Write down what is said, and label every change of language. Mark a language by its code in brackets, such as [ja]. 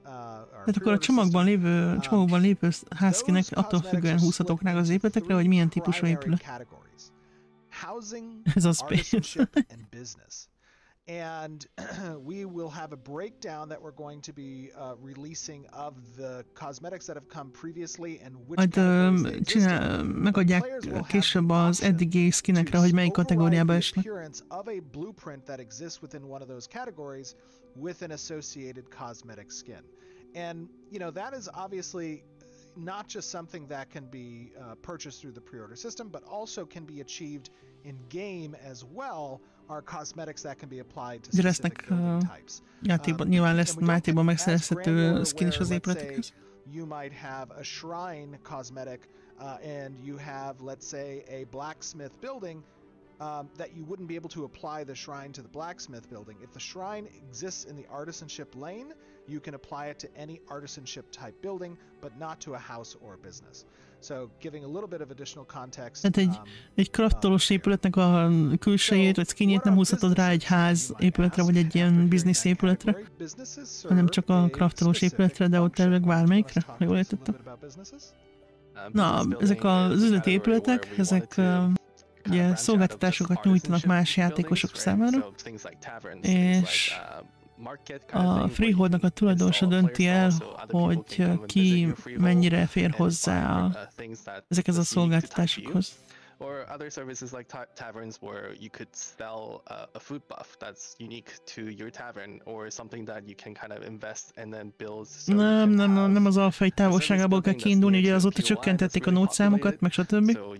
[hu] Tehát akkor a csomagban lévő házkinek attól függően húzhatók rá az épületekre, hogy milyen típusú épület. [en] Housing, [hu] ez az [en] artisanship, and business. And we will have a breakdown that we're going to be releasing of the cosmetics that have come previously and which categories they exist. [hu] Megadják később az eddigi skinekre, hogy melyik kategóriába esnek. [en] Of a blueprint that exists within one of those categories with an associated cosmetic skin. And you know, that is obviously not just something that can be purchased through the pre-order system, but also can be achieved in game as well. Are cosmetics that can be applied to specific building types. [hu] Játékban nyilván lesz játékban megszerezhető skin is az épületekhez. [en] You might have a shrine cosmetic and you have, let's say, a blacksmith building that you wouldn't be able to apply the shrine to the blacksmith building. If the shrine exists in the artisanship lane, you can apply it to any artisanship type building, but not to a house or a business. So giving a little bit of additional context. [hu] Tehát egy craftolós épületnek a külsejét vagy skinjét nem húzhatod rá egy ház épületre vagy egy ilyen biznisz épületre, hanem csak a craftolós épületre, de ott elvileg bármelyikre, ha jól értettem. Na, ezek az üzleti épületek, ezek ugye szolgáltatásokat nyújtanak más játékosok számára, és a Freeholdnak a tulajdonosa dönti el, hogy ki mennyire fér hozzá ezekhez a szolgáltatásokhoz. [en] Or other services like taverns where you could sell a food buff that's unique to your tavern, or something that you can kind of invest and then build. [hu] Nem az alfai távolságából kell kiindulni, ugye azóta csökkentették a nódszámokat, meg stb.